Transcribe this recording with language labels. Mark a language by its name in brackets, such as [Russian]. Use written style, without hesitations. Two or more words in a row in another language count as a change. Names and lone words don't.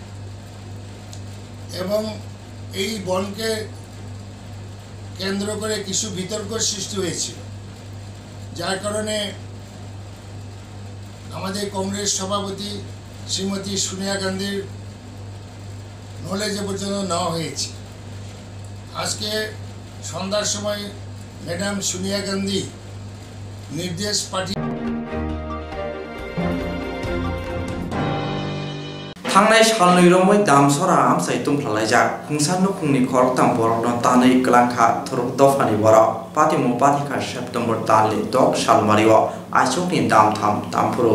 [Bangla] এবং এই বনকে কেন্দ্র করে কিছু বিতর্ক সৃষ্টি হয়েছিল, যার কারণে আমাদের কংগ্রেস সভাপতি শ্রীমতী সোনিয়া গান্ধীর নলেজে পর্যন্ত নেওয়া হয়েছে। আজকে সন্ধ্যার সময় ম্যাডাম সোনিয়া গান্ধী নির্দেশ পাঠিয়ে [Turkic languages] थांनाय सालनै रमै दामसरा आमसाय तुमफ्लालायजा खुंसान नुखुंनि खरकतां बरकनो तानै गलांखा थुरुक दफानि बरक पातिमु पातिखा सेप्टेम्बर तालनि 10 सालमारियाव आइसकनि दामथाम दामफुरु